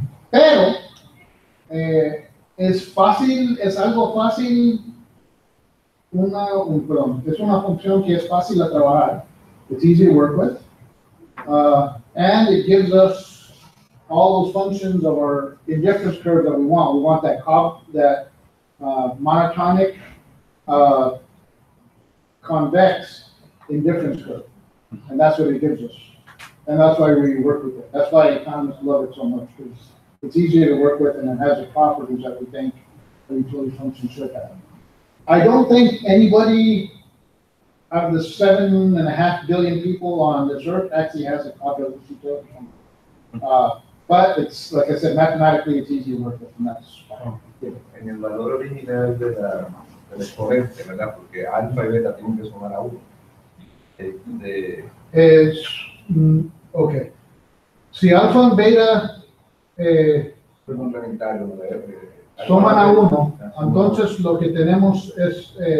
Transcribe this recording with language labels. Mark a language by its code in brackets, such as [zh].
[es] Pero es fácil, es algo fácil, es una función que es fácil a trabajar. [en] It's easy to work with. And it gives us all those functions of our indifference curve that we want. We want that monotonic convex indifference curve. And that's what it gives us. And that's why we work with it. That's why economists love it so much, because it's easier to work with and it has the properties that we think a utility function should have. I don't think anybody out of the 7.5 billion people on this earth actually has a Cobb-Douglas utility function. But it's, like I said, mathematically it's easy to work with, and that's fine. [es] En el valor original del exponente, ¿verdad? Porque alfa y beta tienen que sumar a 1. Ok. Si alfa y beta suman a 1, entonces lo que tenemos es